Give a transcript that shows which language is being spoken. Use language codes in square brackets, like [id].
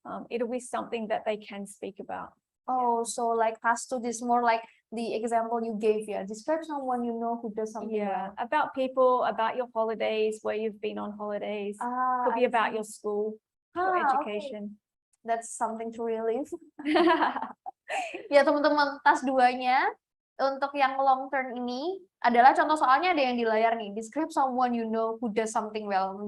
[en] It'll be something that they can speak about. Oh, so like task 2 is more like the example you gave, yeah. Describe someone you know who does something well. About people, about your holidays, where you've been on holidays. Could be about your school, your education. Okay. That's something to relive. [id] Ya teman-teman, task 2-nya untuk yang long term ini adalah contoh soalnya ada yang di layar nih. [en] Describe someone you know who does something well.